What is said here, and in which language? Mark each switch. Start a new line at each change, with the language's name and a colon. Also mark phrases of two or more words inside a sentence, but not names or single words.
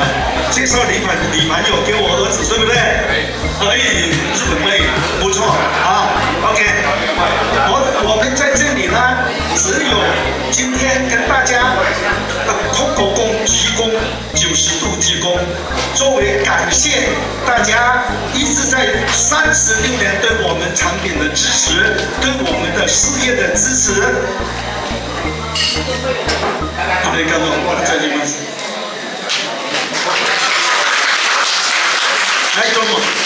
Chinese: 介紹女朋友給我兒子，對不對？日本妹，不錯啊。OK， 我們在這裡呢，只有今天跟大家空口供鞠躬90度鞠躬，作為感謝大家一直在36年對我們產品的支持，對我們的事業的支持。
Japanese: ありがとうございます。はい、どうも。